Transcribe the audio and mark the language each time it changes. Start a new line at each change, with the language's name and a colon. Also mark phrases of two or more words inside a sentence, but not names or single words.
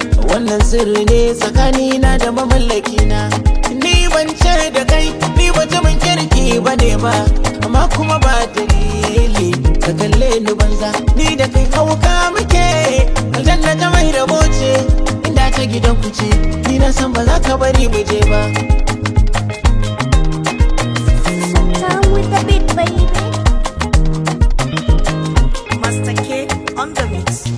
Hausa: Wannan sirri ne tsakanina da mamallakina. Ni ban ce da kai, ni mutumin kirki ba ne ba. Amma kuma ba dalili, ka kalle ni banza. Ni da kai hauka muke, aljanna ta mai rabo ce. Inda ta gidan ku ce, ni na san ba za ka bari mu je ba.
English: Down with the beat, baby. Master K on the mix.